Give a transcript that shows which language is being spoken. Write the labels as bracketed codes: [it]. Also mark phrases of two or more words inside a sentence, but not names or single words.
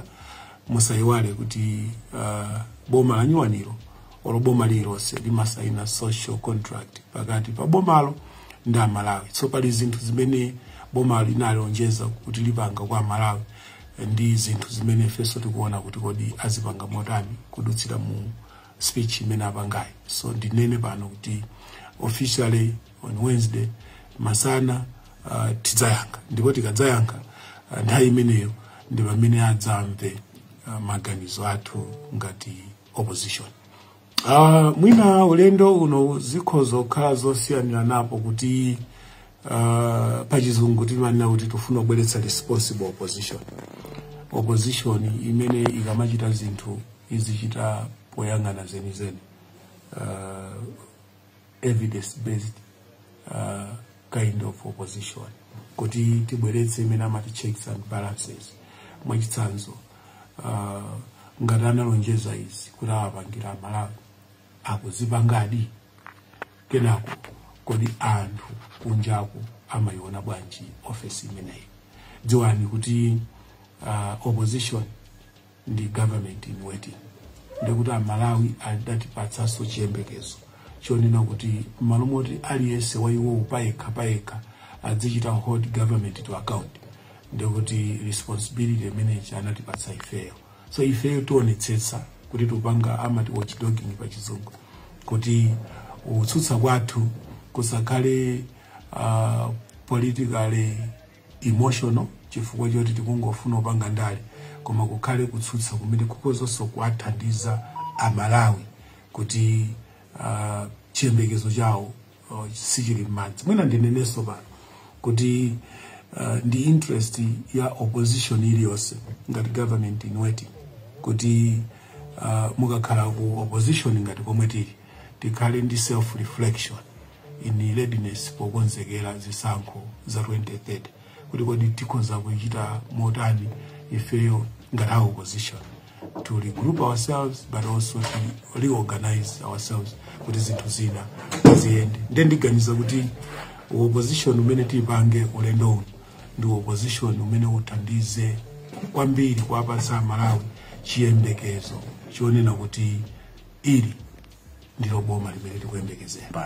[ny] Musayiwale kuti boma la nyuwaniro olo boma lilonse limasaina [en] social contract [ny] pakati pa bomalo ndi Malawi. So pali zinthu zimene boma linalonjeza kuti lipanga kwa Malawi ndi zinthu zimene feso tikuona kuti kodi azipanga motani kudutsira mu speech imene apangayi. So ndinene pano kuti [en] officially on Wednesday [ny] masana tidzayankha, ndipo tikadzayankha nthawi imeneyo ndi pamene adzamve maganizo athu ngati opposition. Mwina ulendo uno zikhozo khala zosiyanira napo kuti pachizungu timanena kuti tufuna kubweretsa [en] responsible opposition. [ny] Opposition imene ikamachita zinthu izichita poyang'ana zenizeni, [en] evidence based kind of opposition, [ny] kuti tibweretse imene amati [en] checks and balances. [ny] Mwachitsanzo ngati analonjeza izi kuti awapangira Malawi akuzipangadi, kenako kodi anthu kunjaku amayiona bwanji office imeneyi. Dziwani kuti opposition ndi [en] government in waiting. [ny] Ndikuti Malawi adatipatsaso chiyembekezo chonena kuti malo moti aliyense waiwo payekha azichita [en] hold government to account. [ny] Ndikuti responsibility imene anatipatsa ifeyo. So ifeyo tionetsetsa kuti tupanga amati watchdogging pachizungu, kuti utsutsa kwathu kusakhale [en] politically emotional [ny] chifukwa choti tikungofuna upanga ndale, koma kukhale kutsutsa kumene kukozonso kuathandiza Amalawi kuti chiyembekezo chawo sichili m'madzi. Mwina ndineneso pano kuti ndi interest ya opposition iliyonse ngati [en] government in waiting [ny] kuti mukakhala ku opposition ngati komwe tili tikhale ndi [en] self reflection in readiness [ny] pokonzekera zisankho za 2030 kuti kodi tikhoza kuchita motani ifeyo ngati [en] opposition to regroup ourselves but also to reorganize ourselves [ny] kuti zinthu zina ziyende. Ndiganiza kuti opposition umene tipange ulendo uno ndi opposition umene uthandize kwambiri kuwapatsa Malawi chiyembekezo chonena kuti ili ndilo boma limene tikuyembekezera.